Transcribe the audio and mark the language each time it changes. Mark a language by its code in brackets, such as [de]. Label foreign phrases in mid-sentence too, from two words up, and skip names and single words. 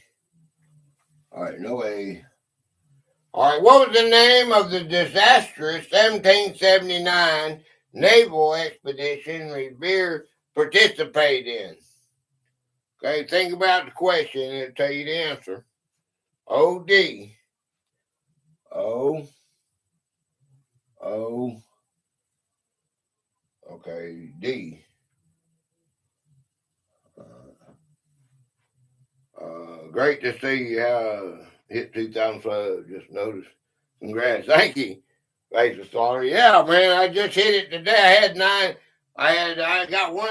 [en] All right, no A. All right, what was the name of the disastrous 1779 naval expedition Revere participated in? Okay, think about the question and it'll tell you the answer. O-D. O. O. Okay, D. Great to see you hit 2,000 subs. Just noticed. Congrats. Thank you. Thanks for Slaughter. Yeah, man, I just hit it today. I had 9. I got one.